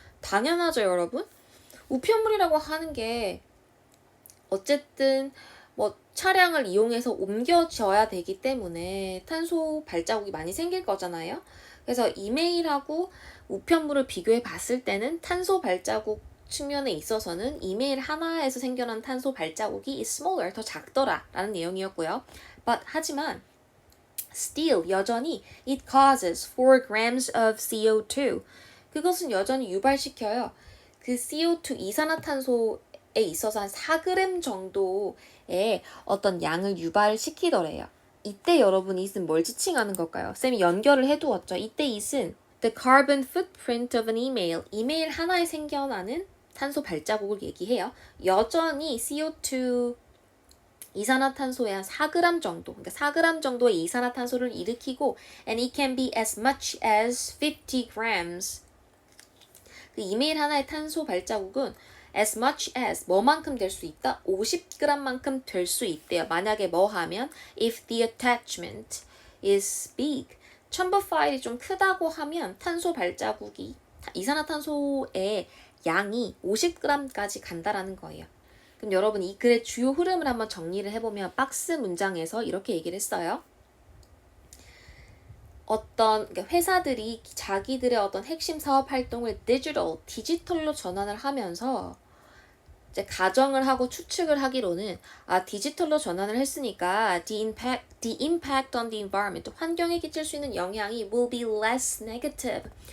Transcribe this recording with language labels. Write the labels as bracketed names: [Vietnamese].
[Korean] 당연하죠, 여러분? 우편물이라고 하는 게 어쨌든 뭐 차량을 이용해서 옮겨져야 되기 때문에 탄소 발자국이 많이 생길 거잖아요. 그래서 이메일하고 우편물을 비교해 봤을 때는 탄소 발자국 측면에 있어서는 이메일 하나에서 생겨난 탄소 발자국이 [English] is smaller, [Korean] 더 작더라 라는 내용이었고요. 하지만 [English] still [Korean] 여전히 [English] it causes 4 grams of CO2. [Korean] 그것은 여전히 유발시켜요. 그 CO2 이산화탄소에 있어서 한 4g 정도의 어떤 양을 유발시키더래요. 이때 여러분 it은 뭘 지칭하는 걸까요? 쌤이 연결을 해두었죠. 이때 it은 [English] the carbon footprint of an email. [Korean] 이메일 하나에 생겨나는 탄소 발자국을 얘기해요. 여전히 CO2 이산화탄소의 한 4g 정도, 그러니까 4g 정도의 이산화탄소를 일으키고 [English] and it can be as much as 50 grams. [Korean] 그 이메일 하나의 탄소 발자국은 [English] as much as [Korean] 뭐만큼 될 수 있다? 50g만큼 될 수 있대요. 만약에 뭐 하면 [English] if the attachment is big. [Korean] 첨부 파일이 좀 크다고 하면 탄소 발자국이 이산화탄소의 양이 50g까지 간다라는 거예요. 그럼 여러분 이 글의 주요 흐름을 한번 정리를 해보면 박스 문장에서 이렇게 얘기를 했어요. 그러니까 회사들이 자기들의 어떤 핵심 사업 활동을 디지털로 전환을 하면서 이제 가정을 하고 추측을 하기로는 디지털로 전환을 했으니까 [English] the impact on the environment, [Korean] 환경에 끼칠 수 있는 영향이 [English] will be less negative.